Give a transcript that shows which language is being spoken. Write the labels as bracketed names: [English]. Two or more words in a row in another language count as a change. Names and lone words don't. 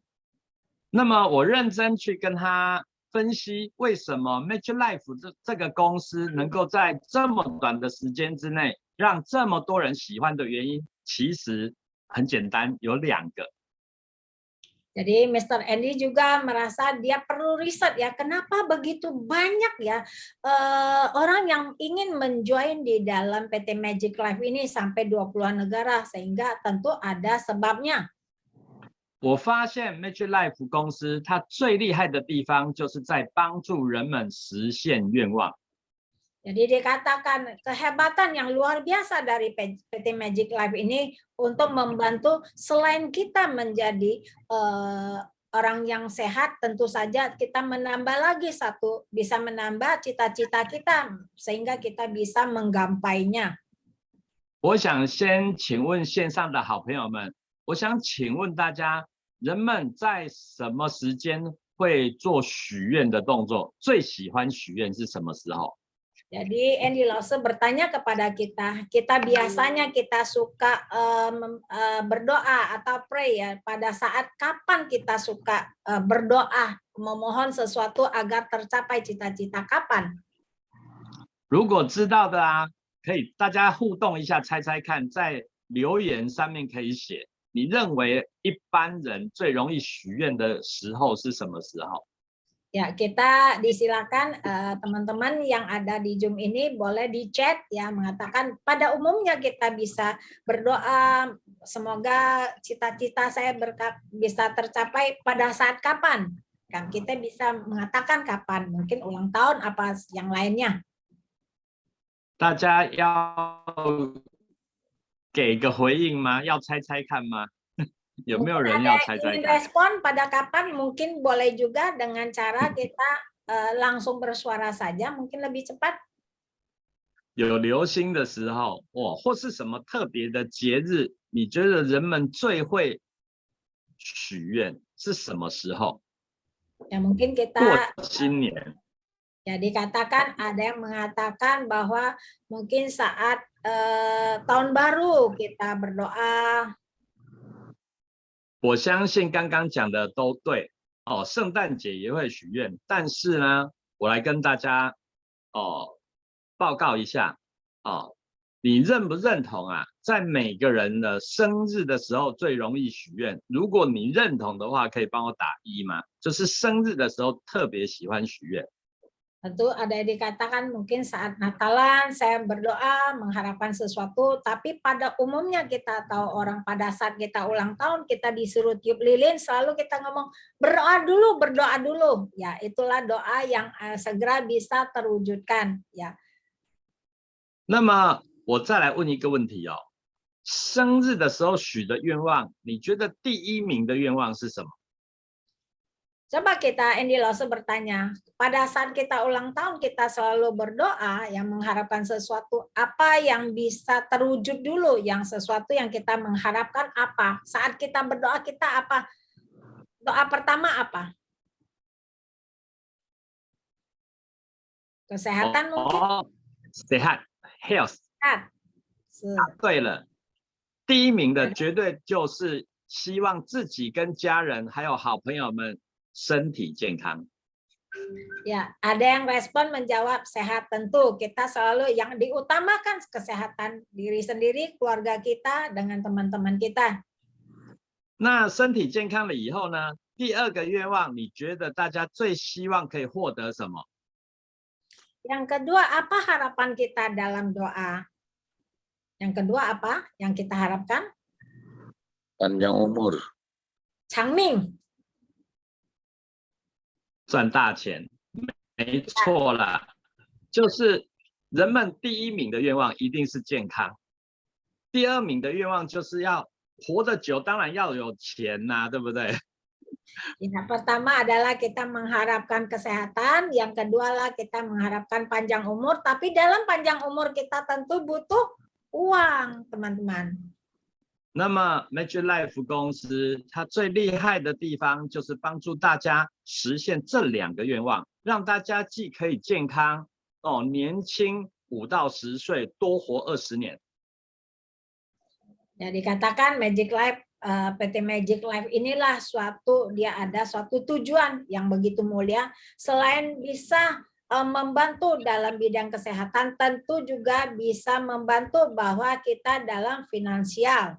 [Chinese] 那么我认真去跟他分析为什么 Magic Life 这个公司能够在这么短的时间之内让这么多人喜欢的原因，其实很简单，有2个。 [Indonesian] Jadi Mr. Andy juga merasa dia perlu riset ya, kenapa begitu banyak ya orang yang ingin menjoin di dalam PT Magic Life ini sampai 20-an negara, sehingga tentu ada sebabnya. [Chinese] 我发现 Magic Life 公司它最厉害的地方就是在帮助人们实现愿望。 [Indonesian] Jadi dikatakan kehebatan yang luar biasa dari PT Magic Life ini untuk membantu selain kita menjadi orang yang sehat, tentu saja kita menambah lagi bisa menambah cita-cita kita sehingga kita bisa menggapainya. [Chinese] 我想先请问线上的好朋友们，我想请问大家，人们在什么时间会做许愿的动作？最喜欢许愿是什么时候？ [Indonesian] Jadi Andy Laos bertanya kepada kita biasanya kita suka berdoa atau pray ya, pada saat kapan kita suka berdoa memohon sesuatu agar tercapai cita-cita kapan? [Chinese] 如果知道的可以大家互动一下，猜猜看，在留言上面可以写，你认为一般人最容易许愿的时候是什么时候？ [Indonesian] Ya, kita disilakan teman-teman yang ada di Zoom ini boleh di chat ya, mengatakan pada umumnya kita bisa berdoa semoga cita-cita saya bisa tercapai pada saat kapan. Kan kita bisa mengatakan kapan, mungkin ulang tahun apa yang lainnya. [Chinese] 大家要给个回应吗？要猜猜看吗？有没有 [Indonesian] Mungkin [Chinese] 人 [Indonesian] ada [Chinese] 要 [Indonesian] yang [Chinese] 猜猜 [Indonesian] ingin [Chinese] 看？ [Indonesian] respon pada kapan, mungkin boleh juga dengan cara kita langsung bersuara saja, mungkin lebih cepat. [Chinese] 有流星的时候，哦，或是什么特别的节日，你觉得人们最会许愿是什么时候？ [Indonesian] Ya mungkin [Chinese] 过 [Indonesian] kita [Chinese] 新年。 [Indonesian] ya dikatakan ada yang mengatakan bahwa mungkin saat tahun baru kita berdoa. [Chinese] 我相信刚刚讲的都对哦，圣诞节也会许愿，但是呢，我来跟大家报告一下哦，你认不认同啊？在每个人的生日的时候最容易许愿。如果你认同的话，可以帮我打1吗？就是生日的时候特别喜欢许愿。 [Indonesian] Tentu ada yang dikatakan mungkin saat Natalan saya berdoa mengharapkan sesuatu, tapi pada umumnya kita tahu orang pada saat kita ulang tahun kita disuruh tiup lilin selalu kita ngomong berdoa dulu. Ya, itulah doa yang segera bisa terwujudkan ya. [Chinese] 那么我再来问一个问题哦，生日的时候许的愿望，你觉得第1名的愿望是什么？ [Indonesian] Coba kita Andy Lose bertanya, pada saat kita ulang tahun kita selalu berdoa yang mengharapkan sesuatu, apa yang bisa terwujud dulu, yang sesuatu yang kita mengharapkan apa? Saat kita berdoa kita apa? Doa pertama apa? Kesehatan mungkin? 哦， sehat health。 Sehat. [Chinese] 对了，第1名的绝对就是希望自己跟家人还有好朋友们身体健康。 [Indonesian] Ya, ada yang respon menjawab sehat tentu. Kita selalu yang diutamakan kesehatan diri sendiri, keluarga kita dengan teman-teman kita. [Chinese] 那身体健康了以后呢？第2个愿望，你觉得大家最希望可以获得什么？ [Indonesian] Yang kedua, apa harapan kita dalam doa? Yang kedua apa yang kita harapkan? Panjang umur. [Chinese] Changming. 赚大钱，没错啦，就是人们第1名的愿望一定是健康，第2名的愿望就是要活得久，当然要有钱呐，对不对？ [Indonesian] Yang pertama adalah kita mengharapkan kesehatan, yang kedua lah kita mengharapkan panjang umur, tapi dalam panjang umur kita tentu butuh uang, teman-teman. [Chinese] 那么 Magic Life 公司它最厉害的地方就是帮助大家实现这2个愿望，让大家既可以健康哦，年轻5到10岁，多活20年。 [Indonesian] Ya dikatakan Magic Life PT Magic Life inilah dia ada suatu tujuan yang begitu mulia, selain bisa membantu dalam bidang kesehatan, tentu juga bisa membantu bahwa kita dalam finansial.